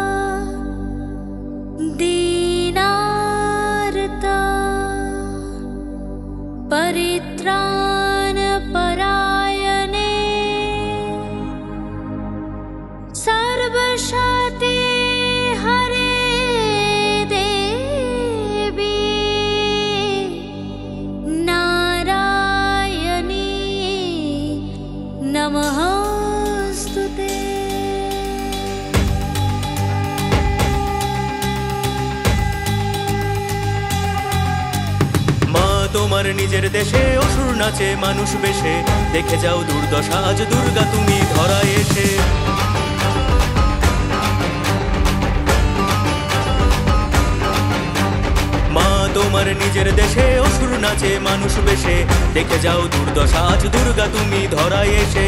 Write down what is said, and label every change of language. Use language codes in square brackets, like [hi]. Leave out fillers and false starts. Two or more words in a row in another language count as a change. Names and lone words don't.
[sa] दीनार्ता परित्राण परायणे सर्वशक्ति हरे देवी नारायणी नमस्तुते। [bn] তোমার নিজের দেশে অসুর নাচে মানুষ বেশে, দেখে যাও দুর্দশা আজ দুর্গা তুমি ধরায় এসে। মা তোমার নিজের দেশে অসুর নাচে মানুষ বেশে, দেখে যাও দুর্দশা আজ দুর্গা তুমি ধরায় এসে।